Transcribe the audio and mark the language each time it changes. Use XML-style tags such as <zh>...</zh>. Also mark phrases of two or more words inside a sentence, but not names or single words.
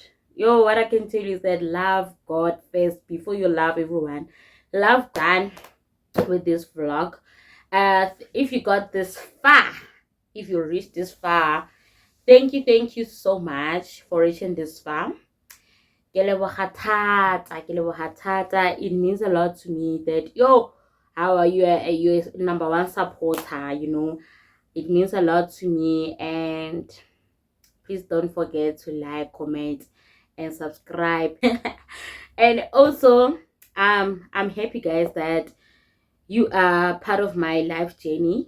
<en>Yo, what I can tell you is that love God first before you love everyone. Love God with this vlog. If you got this far, if you reached this far, thank you so much for reaching this far.</en> <tn>Ke leboga thata.</tn> <en>It means a lot to me that yo, how are you? You're number one supporter, you know. It means a lot to me, and please don't forget to like, comment, and subscribe. And also, I'm happy, guys, that you are part of my life journey.</en>